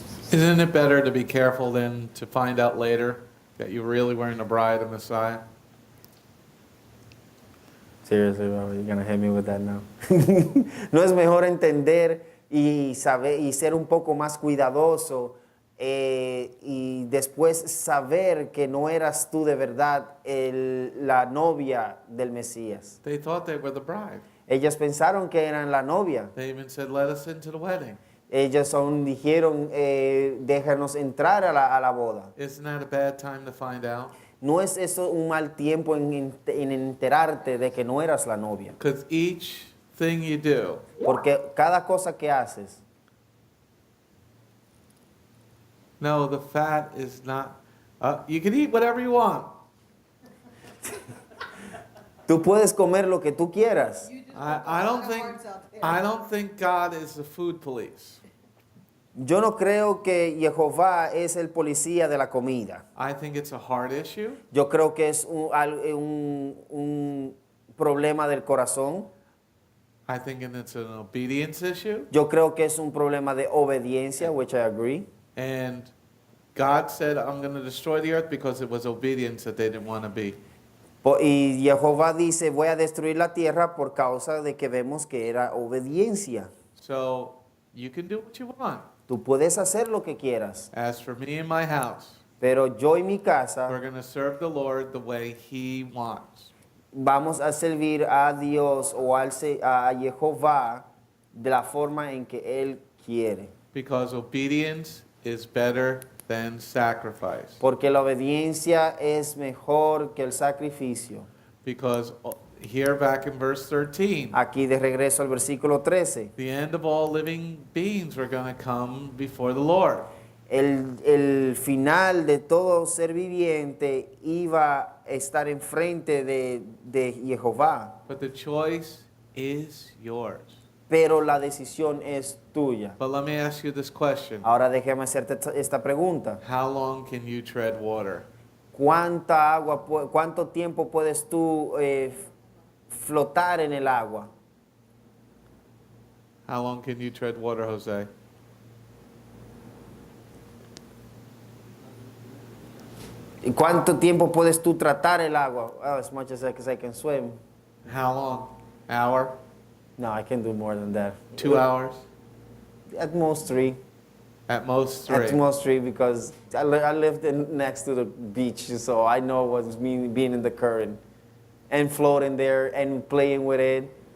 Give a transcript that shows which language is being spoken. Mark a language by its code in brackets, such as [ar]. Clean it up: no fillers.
[en] Isn't it better to be careful than to find out later that you really weren't a bride of Messiah? Seriously, bro, you're gonna hit me with that now. [es] No es mejor entender y saber y ser un poco más cuidadoso y después saber que no eras tú de verdad la novia del Mesías. [en] They thought they were the bride. [es] Ellos pensaron que eran la novia. [en] They even said, let us into the wedding. [es] Ellos aún dijeron, déjanos entrar a la boda. [en] Isn't that a bad time to find out? [es] ¿No es eso un mal tiempo en enterarte de que no eras la novia? [en] Because each thing you do, [es] Porque cada cosa que haces, [en] no, the fat is not, you can eat whatever you want. [es] tú puedes comer lo que tú quieras. [en] I don't think God is the food police. [es] Yo no creo que Jehová es el policía de la comida. [en] I think it's a heart issue. [es] Yo creo que es un problema del corazón. [en] I think it's an obedience issue. [es] Yo creo que es un problema de obediencia, [en] which I agree. And God said, I'm going to destroy the earth because it was obedience that they didn't want to be. [es] Y Jehová dice, voy a destruir la tierra por causa de que vemos que era obediencia. [en] So you can do what you want. [es] Tú puedes hacer lo que quieras. [en] As for me and my house, [es] Pero yo y mi casa [en] we're going to serve the Lord the way He wants. [es] vamos a servir a Dios o a Jehová de la forma en que Él quiere. [en] Because obedience is better than sacrifice. [es] Porque la obediencia es mejor que el sacrificio. [en] Because here back in verse 13, [es] Aquí de regreso al versículo 13. [en] the end of all living beings were going to come before the Lord. [es] El final de todo ser viviente iba a estar enfrente de Jehová. [en] But the choice is yours. [es] Pero la decisión es tuya. [en] But let me ask you this question. [es] Ahora déjame hacerte esta pregunta. [en] How long can you tread water? [es] ¿Cuánto tiempo puedes tú flotar en el agua? [en] How long can you tread water, Jose? [es] ¿Y cuánto tiempo puedes tú tratar el agua? [en] Oh, as much as I can swim. How long? Hour? No, I can do more than that. 2 hours? At most 3. At most 3. At most 3 because I lived next to the beach, so I know what it means being in the current and floating there and playing with it.